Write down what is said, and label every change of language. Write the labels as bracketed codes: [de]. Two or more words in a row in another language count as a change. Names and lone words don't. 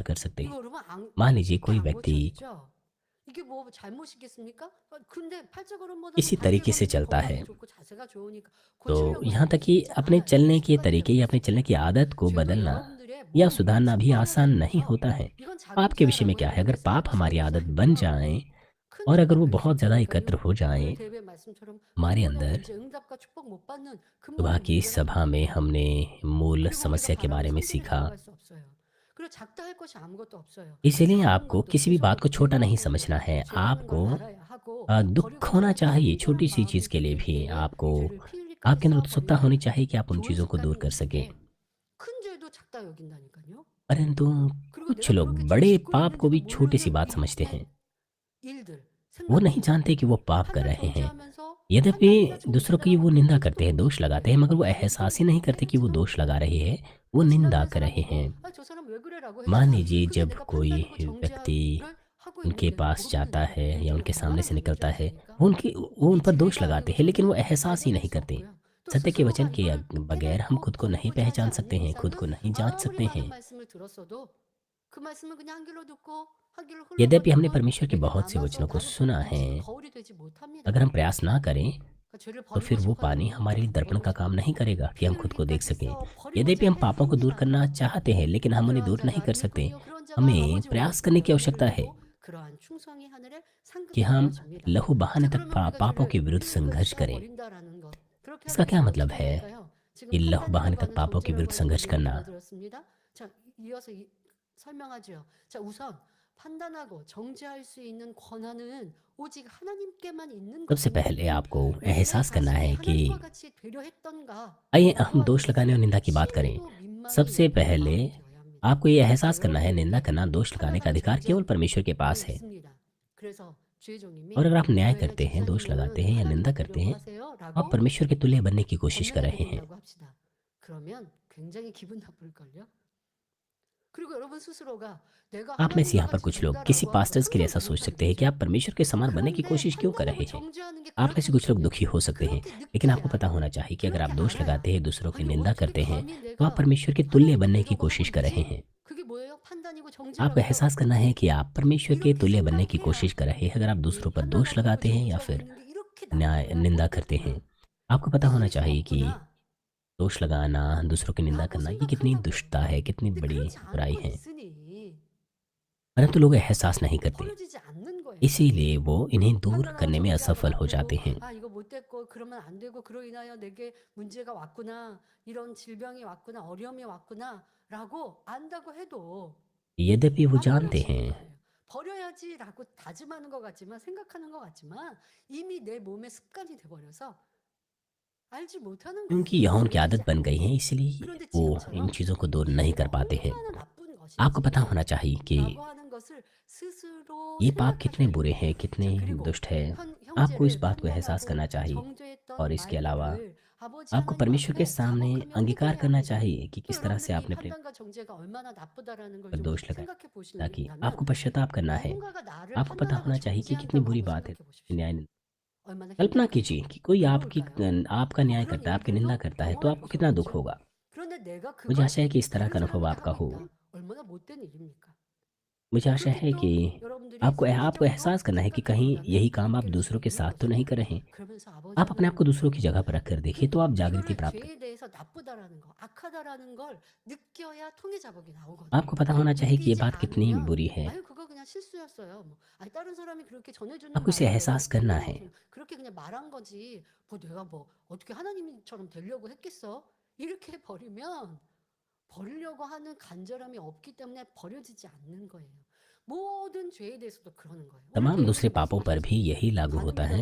[hi] सकते। [ko] 이거 그러면 [hi] मान लीजिए [ko] 쉽게 [hi] कोई [ko] 안 [hi] व्यक्ति [ko] 고쳐지죠? 이게 뭐 잘못이겠습니까? 근데 팔자걸음보다는 [hi] इसी [ko] 바르게 [hi] तरीके से [ko] 걷는 게 [hi] चलता [ko] 건강에 [hi] है, [ko] 좋고 자세가 좋으니까 [hi] तो [ko] 고치려고 [hi] यहाँ तक [ko] 생각이 [hi] कि [ko] 진짜 [hi] अपने [ko] 많아요. [hi] चलने के [ko] 습관이 [hi] तरीके या अपने [ko] 들어서. [hi] चलने की आदत को [ko] 지금도 [hi] बदलना [ko] 여러분들의 [hi] या [ko] 거예요. [hi] सुधारना भी आसान नहीं [ko] 습관화되면서 [hi] होता है। [ko] 이건 [hi] पाप के विषय में [ko] 자기자랑을 [hi] क्या है, अगर [ko] 위해서 [hi] पाप हमारी [ko] 하시는 [hi] आदत [ko] 것이 [hi] बन [ko] 아니라 [hi] जाए [ko] 큰 [hi] और अगर [ko] 죄가 [hi] वो [ko] 될 수 [hi] बहुत ज़्यादा [ko] 있다니까요. [hi] एकत्र हो [ko] 오늘 [hi] जाएँ [ko] 대회 말씀처럼 [hi] हमारे [ko] 근본의 [hi] अंदर, [ko] 문제, 응답과 축복 못 받는 [hi] सुबह [ko] 근본의 [hi] की [ko] 문제가 [hi] सभा में [ko] 있다니까요. [hi] हमने मूल [ko] 그리고 우리가 [hi] समस्या के [ko] 바라는 [hi] बारे में [ko] 성전에 [hi] सीखा। [ko] 들어갈 수 없어요. 그리고 작다 할 것이 아무것도 없어요. [hi] इसीलिए [ko] 작은 [hi] आपको [ko] 것도 [hi] किसी भी बात [ko] 계속 [hi] को छोटा नहीं [ko] 증오하고 [hi] समझना है। [ko] 죄라는 걸 [hi] आपको [ko] 알아야 하고 [hi] दुःख [ko] 버리고 [hi] होना [ko] 싶고 [hi] चाहिए [ko] 간절한 [hi] छोटी-सी [ko] 마음이 [hi] चीज़ के लिए [ko] 있을 [hi] भी। [ko] 때에 [hi] आपको [ko] 이 죄를 [hi] आपके अंदर [ko] 필리까지 [hi] उत्सुकता [ko] 쌓아버리면 [hi] होनी चाहिए कि आप उन [ko] 좋은 [hi] चीज़ों को दूर [ko] 습관이 [hi] कर सकें। [ko] 있는데 큰 죄도 작다 여긴다니까요. [hi] परंतु [ko] 그리고 [hi] कुछ [ko] 내가 [hi] लोग [ko] 그렇게 죄 [hi] बड़े [ko] 짓고 [hi] पाप को [ko] 있는지도 [hi] भी छोटी-सी [ko] 모르는 [hi] बात समझते हैं। [ko] 밑에 일들 [hi] वो नहीं [ko] 생각들을 [hi] जानते कि वो पाप कर [ko] 하나 [hi] रहे हैं। [ko] 정죄하면서 [hi] यद्यपि [ko] 하나님이나 [hi] दूसरों की [ko] 정죄자라고 [hi] वो निंदा करते [ko] 부르지도 [hi] हैं, दोष [ko] 못하는데 [hi] लगाते हैं, मगर वो [ko] 그것도 [hi] एहसास ही नहीं करते कि वो [ko] 때려치는 [hi] दोष [ko] 거예요. [hi] लगा रहे हैं, वो निंदा [ko] 지나가는 [hi] कर रहे [ko] 사람이 [hi] हैं। [ko] 저 사람 왜 그래라고 [hi] मान [ko] 했지만 [hi] लीजिए [ko] 그게 [hi] जब [ko] 내가 [hi] कोई [ko] 판단이고 [hi] व्यक्ति [ko] 정죄를 하고 [hi] उनके [ko] 있는데도 [hi] पास [ko] 모르는 [hi] जाता है [ko] 이 [hi] या [ko] 내가 [hi] उनके सामने [ko] 얼마나 [hi] से [ko] 많은 [hi] निकलता है, [ko] 죄였습니까? [hi] वो उन [ko] 이 [hi] पर दोष [ko] 죄가 [hi] लगाते हैं, लेकिन वो [ko] 아니고서는 [hi] एहसास ही [ko] 발견할 [hi] नहीं [ko] 수 [hi] करते। [ko] 없고요. 또 [hi] सत्य के वचन [ko] 스스로가 [hi] के [ko] 이거를 [hi] बगैर हम खुद को नहीं [ko] 고치지 [hi] पहचान [ko] 않는 [hi] सकते हैं, खुद [ko] 이상은 [hi] को नहीं जांच [ko] 아무리 [hi] सकते [ko] 많은 [hi] हैं। [ko] 말씀을 들었어도 그 말씀은 그냥 한 길로 듣고 한 길로 [hi] यद्यपि हमने [ko] 흘러가면 [hi] परमेश्वर के [ko] 내게 [hi] बहुत से [ko] 남아서 [hi] वचनों को [ko] 나를 [hi] सुना है, [ko] 비치는 거울이 되지 못합니다. [hi] अगर हम प्रयास ना करें [ko] 그러니까 죄를 [hi] तो [ko] 버리고 [hi] फिर वो [ko] 싶어 [hi] पानी [ko] 하면 [hi] हमारे लिए दर्पण का काम [ko] 버려져요. [hi] नहीं करेगा कि [ko] 피 [hi] हम खुद को देख [ko] 흘리기까지 [hi] सकें। [ko] 써 버리고자 [hi] यद्यपि हम पापों को दूर करना [ko] 했습니다만 [hi] चाहते हैं, लेकिन हम उन्हें [ko] 그러한 [hi] दूर नहीं [ko] 자가 [hi] कर सकते। [ko] 아니군요. 그런 자가 [hi] हमें [ko] 아버지 [hi] प्रयास [ko] 보좌 [hi] करने की [ko] 피를 [hi] आवश्यकता है [ko] 흘리고 그러한 충성이 하늘에 [hi] कि [ko] 상급이 [hi] हम [ko] 되어집니다. [hi] लहू बहाने [ko] 자, [hi] तक [ko] 그러면 우리가 [hi] पापों के [ko] 죄를 [hi] विरुद्ध [ko] 필리까지 [hi] संघर्ष [ko] 써 [hi] करें। [ko] 버린다라는 것. 그렇게 [hi] इसका [ko] 하면 [hi] क्या [ko] 이제 [hi] मतलब [ko] 어떻게 [hi] है [ko] 될까요? 지금 [hi] कि लहू बहाने [ko] 판단이라고 [hi] तक [ko] 하는 [hi] पापों के [ko] 정죄라고 [hi] विरुद्ध [ko] 하는 걸 [hi] संघर्ष करना? [ko] 얘기가 들었습니다. 자, 이어서 설명하죠. 자, 우선 판단하고 정죄할 수 있는 권한은 오직 하나님께만 있는 [hi] सबसे [ko] 것입니다. [hi] पहले आपको [ko] 왜 내 [hi] एहसास करना [ko] 자신이 [hi] है कि [ko] 하나님과 같이 되려 했던가? [hi] आइए [ko] 라고 [hi] हम [ko] 하는 [hi] दोष लगाने और [ko] 것은 [hi] निंदा की बात करें। [ko] 신비도 민망이 [hi] सबसे [ko] 여기는 [hi] पहले [ko] 마음이 되어야 합니다. [hi] आपको ये [ko] 자, [hi] एहसास करना है, निंदा [ko] 여러분들에게 [hi] करना, दोष लगाने का [ko] 하나가 [hi] अधिकार केवल परमेश्वर के [ko] 정죄하고 [hi] पास है। [ko] 있습니다. 그래서 [hi] और [ko] 주의종님이 [hi] अगर आप न्याय [ko] 왜 [hi] करते हैं, दोष लगाते [ko] 집사님은 [hi] हैं या निंदा [ko] 하나님과 [hi] करते [ko] 되려고 [hi] हैं, [ko] 하세요? [hi] तो आप [ko] 라고 [hi] परमेश्वर के तुल्य बनने की कोशिश कर [ko] 권면해 [hi] रहे हैं। [ko] 드린다고 합시다. 그러면 굉장히 기분 나쁠걸요? 그리고 여러분 스스로가 내가 [hi] आप में से [ko] 하나님과 [hi] यहाँ पर [ko] 같이 [hi] कुछ लोग किसी [ko] 된다라고 하는 걸 [hi] पास्टर्स के लिए [ko] 상상도 [hi] ऐसा सोच [ko] 못하는 [hi] सकते हैं कि [ko] 거죠. [hi] आप परमेश्वर के समान बनने की [ko] 그런데 [hi] कोशिश क्यों कर [ko] 판단하고 [hi] रहे हैं। [ko] 정죄하는 게 [hi] आप में से [ko] 그렇게 [hi] कुछ लोग [ko] 느끼면 [hi] दुखी हो सकते हैं, [ko] 그렇게 [hi] लेकिन आपको [ko] 느껴야 [hi] पता होना चाहिए कि अगर आप [ko] 그렇게 [hi] दोष [ko] 알아야 [hi] लगाते हैं, दूसरों की [ko] 아니 [hi] निंदा [ko] 어떻게 [hi] करते हैं, [ko] 감히 [hi] तो आप [ko] 내가 [hi] परमेश्वर के तुल्य [ko] 하나님과 [hi] बनने की [ko] 되려고 [hi] कोशिश [ko] 하고 [hi] कर रहे [ko] 있지? [hi] हैं। [ko] 그게 뭐예요? 판단이고 [hi] आप [ko] 정죄라고요. [hi] एहसास करना है कि आप परमेश्वर के [ko] 이렇게 [hi] तुल्य बनने की कोशिश [ko] 생각해야 [hi] कर रहे हैं अगर आप [ko] 이 [hi] दूसरों पर दोष [ko] 판단하고 있고 [hi] लगाते हैं या [ko] 정죄하고 [hi] फिर [ko] 있는 게 이렇게 [hi] न्याय [ko] 나쁘구나, [hi] निंदा करते हैं। [ko] 못되구나, [hi] आपको पता होना [ko] 이길 수 [hi] चाहिए कि [ko] 없구나 [hi] दोष लगाना, दूसरों की निंदा [ko] 라고 [hi] करना, ये कितनी [ko] 생각한다고 [hi] दुष्टता [ko] 해요. [hi] है, कितनी [ko] 근데 [hi] बड़ी [ko] 그렇지 [hi] बुराई [ko] 않고 [hi] है, [ko] 있으니 [hi] परंतु लोग एहसास नहीं करते। [ko] 버려지지 않는 거예요. [hi] इसीलिए वो इन्हें दूर [ko] 판단하고 [hi] करने में [ko] 정죄하면 [hi] असफल [ko] 안 [hi] हो [ko] 되고 [hi] जाते हैं। [ko] 아 이거 못됐고 그러면 안 되고 그로 인하여 내게 문제가 왔구나 이런 질병이 왔구나 어려움이 왔구나라고 안다고 해도 [hi] यद्यपि वो [ko] 안 [hi] जानते [ko] 버려지는 [hi] हैं, [ko] 거예요. 버려야지라고 다짐하는 것 같지만 생각하는 것 같지만 이미 내 몸의 습관이 돼버려서 알지 못하는 [hi] क्योंकि [ko] 거예요. [hi] यह उनकी [ko] 버려지지 [hi] आदत बन [ko] 않는 [hi] गई है, [ko] 거예요. [hi] इसलिए [ko] 그런데 [hi] वो इन [ko] 지금처럼 [hi] चीज़ों को दूर [ko] 이 [hi] नहीं [ko] 죄가 [hi] कर पाते हैं। [ko] 얼마나 나쁜 [hi] आपको पता [ko] 것인지 [hi] होना चाहिए कि [ko] 라고 하는 것을 스스로 [hi] ये पाप कितने [ko] 생각하셔야 [hi] बुरे [ko] 돼요. [hi] हैं, कितने [ko] 자, 그리고 [hi] दुष्ट है। आपको इस [ko] 형제를 [hi] बात को एहसास [ko] 판단하고 [hi] करना चाहिए और [ko] 정죄했던 [hi] इसके अलावा [ko] 말들을 아버지 [hi] आपको [ko] 하나님 [hi] परमेश्वर के [ko] 앞에 [hi] सामने [ko] 자복하며 [hi] अंगीकार [ko] 회개해야 [hi] करना [ko] 합니다. [hi] चाहिए कि [ko] 또 [hi] किस तरह से [ko] 여러분들이 이 [hi] आपने अपने [ko] 판단과 정죄가 얼마나 나쁘다라는 걸 [hi] पर [ko] 좀 [hi] दोष लगाया, [ko] 생각해 [hi] ताकि [ko] 보시려면 [hi] आपको पश्चाताप करना है। [ko] 누군가가 나를 [hi] आपको पता [ko] 판단하고 [hi] होना चाहिए कि कितनी [ko] 정죄한다고 [hi] बुरी [ko] 한번 [hi] बात है [ko] 생각해 보십시오. [hi] न्याय। [ko] 얼마나 [hi] कल्पना [ko] 힘들까요? [hi] कीजिए कि कोई [ko] 괴로울까요? [hi] आपका न्याय [ko] 그런 [hi] करता है, आपकी निंदा [ko] 일들도 [hi] करता है, तो [ko] 영원히 [hi] आपको कितना दुख [ko] 있었겠죠. [hi] होगा। [ko] 그런데 내가 [hi] मुझे [ko] 그걸 [hi] आशा है कि इस तरह [ko] 다른 [hi] का अनुभव [ko] 사람에게 [hi] आपका [ko] 하고 [hi] हो। [ko] 있다. 얼마나 못된 일입니까? [hi] मुझे आशा [ko] 그렇게 [hi] है [ko] 또 [hi] कि [ko] 여러분들이 [hi] आपको [ko] 상대적으로 [hi] एहसास करना है कि [ko] 생각해 [hi] कहीं [ko] 본다면 [hi] यही काम आप [ko] 느낄 수 [hi] दूसरों के [ko] 있는 [hi] साथ तो नहीं [ko] 것이에요. [hi] कर रहे हैं। [ko] 그러면서 아버지 [hi] आप अपने आप को दूसरों की [ko] 하나님께 [hi] जगह पर रख कर देखिए, तो आप जागृति [ko] 이거를 [hi] प्राप्त [ko] 죄에 대해서 나쁘다라는 거, 악하다라는 걸 느껴야 통해 자복이 나오거든요. [hi] आपको पता होना चाहिए कि ये [ko] 느끼지 [hi] बात कितनी [ko] 않으면 [hi] बुरी है। [ko] 아유 그거 그냥 실수였어요. 뭐 아니 다른 사람이 그렇게 전해주는 [hi] आपको इसे [ko] 말인데 [hi] एहसास करना [ko] 내가 [hi] है। [ko] 그렇게 그냥 말한 거지. 뭐 내가 뭐 어떻게 하나님처럼 되려고 했겠어? 이렇게 버리면 버리려고 하는 간절함이 없기 때문에 버려지지 않는 거예요. 모든 죄에 대해서도 그러는 거예요. 오늘 [hi] तमाम [ko] 배우신 [hi] दूसरे पापों पर भी [ko] 말씀이시죠. [hi] यही लागू होता है।